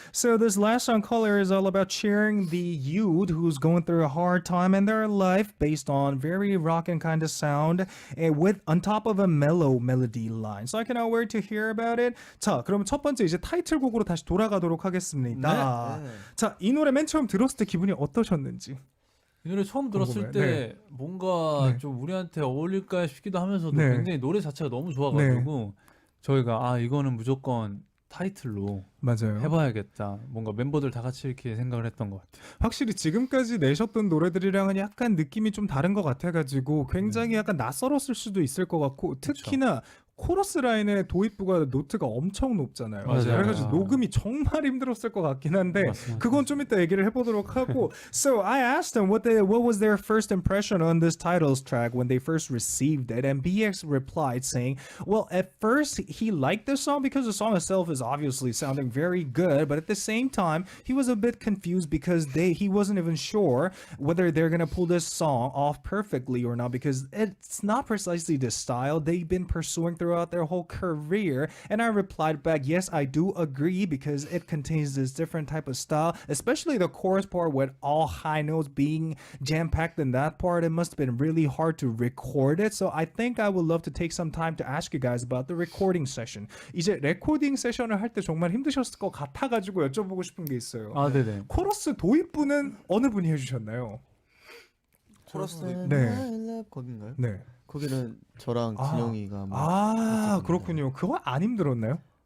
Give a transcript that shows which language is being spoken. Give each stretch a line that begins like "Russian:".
English: So this last song, Color, is all about cheering the youth who's going through a hard time in their life based on very rockin' kind of sound and with on top of a mellow melody line. So I cannot wait to hear about it.
Korean: 자, 그럼 첫 번째 이제 타이틀곡으로 다시 돌아가도록 하겠습니다. 네. 자, 이 노래 맨 처음 들었을 때 기분이 어떠셨는지. 이 노래 처음 들었을 궁금해요. 때 네. 뭔가 네. 좀 우리한테 어울릴까 싶기도 하면서도 네. 굉장히 노래 자체가 너무 좋아가지고 저희가 이거는 무조건 타이틀로 맞아요. 해봐야겠다. 뭔가 멤버들 다 같이 이렇게 생각을 했던 것 같아요. 확실히 지금까지 내셨던 노래들이랑은 약간 느낌이 좀 다른 것 같아가지고 굉장히 약간 낯설었을 수도 있을 것 같고 특히나 코러스 라인의 도입부가 노트가 엄청 높잖아요. 맞아요. 그래가지고 녹음이 정말 힘들었을 것 같긴 한데 맞습니다. 그건 좀 이따 얘기를 해보도록 하고.
English: So I asked them what was their first impression on this titles track when they first received it, and BX replied saying, well, at first he liked the song because the song itself is obviously sounding very good, but at the same time he was a bit confused because he wasn't even sure whether they're gonna pull this song off perfectly or not, because it's not precisely the style they've been pursuing throughout their whole career. And I replied back, yes, I do agree, because it contains this different type of style, especially the chorus part with all high notes being jam-packed in that part. It must have been really hard to record it. So I think I would love to take some time to ask you guys about the recording session.
Korean: 이제 레코딩 세션을 할 때 정말 힘드셨을 것 같아가지고 여쭤보고 싶은 게 있어요. 네네. 코러스 도입부는 어느 분이 해주셨나요? 코러스는 네. I Love 거긴가요? 네. 거기는 저랑 진영이가 그렇군요. 그거 안 힘들었나요?